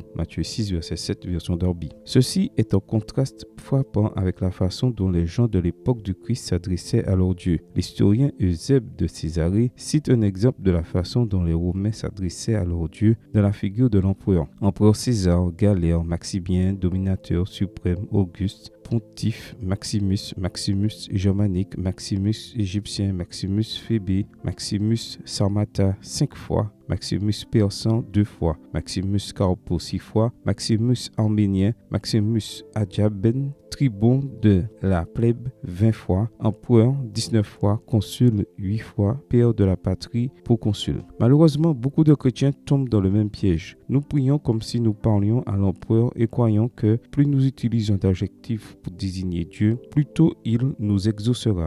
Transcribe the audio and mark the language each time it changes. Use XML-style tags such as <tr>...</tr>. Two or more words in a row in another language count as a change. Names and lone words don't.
<fr>Matthieu 6, verset 7, version Darby. Ceci est en contraste frappant avec la façon dont les gens de l'époque du Christ s'adressaient à leur Dieu. L'historien Eusèbe de Césarée cite un exemple de la façon dont les Romains s'adressaient à leur Dieu dans la figure de l'empereur. Empereur César, Galère, Maximien, dominateur suprême, Auguste, Pontife, Maximus, Maximus germanique, Maximus égyptien, Maximus Phébé, Maximus Sarmata 5 fois, Maximus persan 2 fois, Maximus Carpo 6 fois, Maximus arménien, Maximus Adjaben, tribun de la plèbe 20 fois, empereur 19 fois, consul 8 fois, père de la patrie, proconsul. Malheureusement, beaucoup de chrétiens tombent dans le même piège. Nous prions comme si nous parlions à l'empereur et croyons que plus nous utilisons d'adjectifs pour désigner Dieu, plus tôt il nous exaucera.</fr>